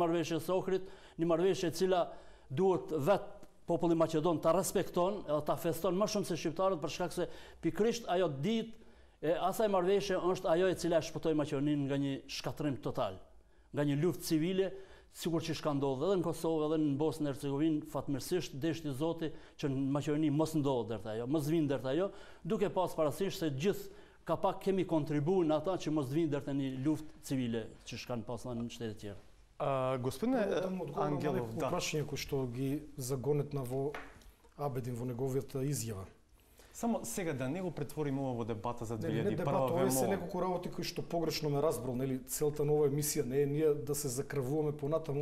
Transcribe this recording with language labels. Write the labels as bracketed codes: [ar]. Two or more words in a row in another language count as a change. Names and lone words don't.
[sq] marrëveshjes së Ohrit, një marrëveshje e cila duhet vetë populli Maqedon ta respekton edhe ta feston më shumë se shqiptarët për shkak se pikërisht ajo ditë asaj marrëveshje është ajo e cila shpëtoi Maqedoninë nga një shkatërrim total, nga një luftë civile, sikur që ka ndodhur edhe në Kosovë edhe në Bosnë e Hercegovinë, fatmirësisht deshti Zoti që në Maqedoni mos ndodhet deri ajo, mos vinë deri ajo, duke pas parasysh se gjithë ka pak kemi kontribuar në ata që mos vinë deri një luftë civile që kanë pasur në shtete të tjera. [mk] Господине Ангелов, да. Прашање кои што ги загонетна во Абедин во неговијата изјава. Само сега да не го претвориме ова во дебата за 2001 Не дебата, ова се неколку работи кои што погрешно ме разбрал, нели? Целта на оваа емисија не е ние да се закрвуваме понатаму.